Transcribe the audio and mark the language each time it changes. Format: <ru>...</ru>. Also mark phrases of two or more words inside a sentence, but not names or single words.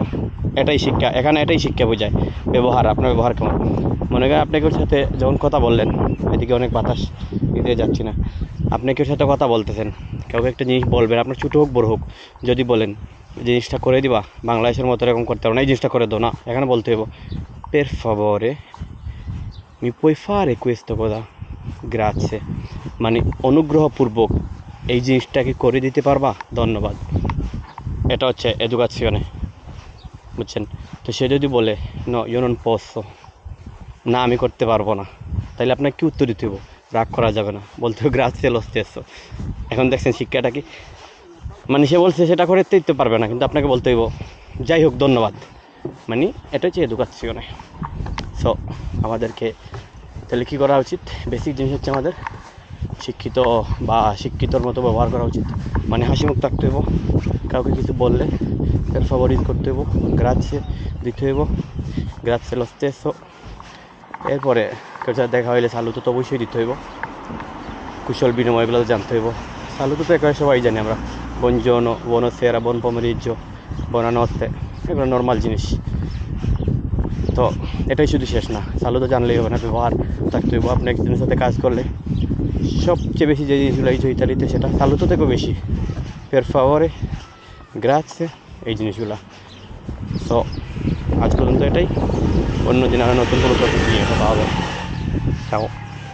<bn>এটাই শিক্ষা, এখানে এটাই শিক্ষা বোঝায়, ব্যবহার। আপনার ব্যবহার কেমন। মনে করেন আপনি কেউ সাথে যখন কথা বললেন, এদিকে অনেক বাতাস দিতে যাচ্ছি না, আপনি কেউ সাথে কথা বলতেছেন, কাউকে একটা জিনিস বলবেন, আপনার ছোটো হোক বড় হোক, যদি বলেন জিনিসটা করে দিবা, বাংলাদেশের মতো এরকম করতে হবে না, এই জিনিসটা করে দাও না, এখানে বলতে হইব</bn> <it>per favore mi puoi fare questo cosa, grazie,</it> <bn>মানে অনুগ্রহপূর্বক এই জিনিসটাকে করে দিতে পারবা, ধন্যবাদ। এটা হচ্ছে এডুকাশনে, বুঝছেন? তো সে যদি বলে</bn> <it>no io non posso,</it> <bn>না আমি করতে পারবো না, তাহলে আপনাকে কি উত্তর দিতে হবে? রাগ করা যাবে না, বলতে হবে</bn> <it>grazie lo stesso.</it> <bn>এখন দেখছেন শিক্ষাটা কি, মানে সে বলছে সেটা করে দিতে পারবে না, কিন্তু আপনাকে বলতে হইব যাই হোক ধন্যবাদ। মানে এটা হচ্ছে এডুকাশনে। সো আমাদেরকে তাহলে কী করা উচিত? বেসিক জিনিস হচ্ছে আমাদের শিক্ষিত বা শিক্ষিতর মতো ব্যবহার করা উচিত। মানে হাসি মুখ থাকতে হইব, কাউকে কিছু বললে তার ফেভারিট করতে হইব, গ্রাzie দিতে হইব,</bn> <it>grazie lo stesso.</it> <bn>এরপরে কেউ সাথে দেখা হইলে সালুতো তো অবশ্যই দিতে হইব, কুশল বিনিময়গুলো জানতে হইব। সালুতো তো একেবারে সবাই জানি আমরা,</bn> <it>buongiorno, buonasera, buon pomeriggio, buonanotte,</it> <bn>এগুলো নর্মাল জিনিস। তো এটাই শুধু শেষ না, সালুতো জানলেই হবে না, ব্যবহার থাকতে হইব। আপনি একজনের সাথে কাজ করলে সবচেয়ে বেশি যে জিনিসগুলো এই যে ইতালিতে, সেটা সালুতো থেকেও বেশি</bn> <it>per favore, grazie,</it> <bn>এই জিনিসগুলো। সো আজ পর্যন্ত এটাই, অন্য দিন আরও নতুন কোনো টপিক নিয়ে কথা হবে। চাও।</bn>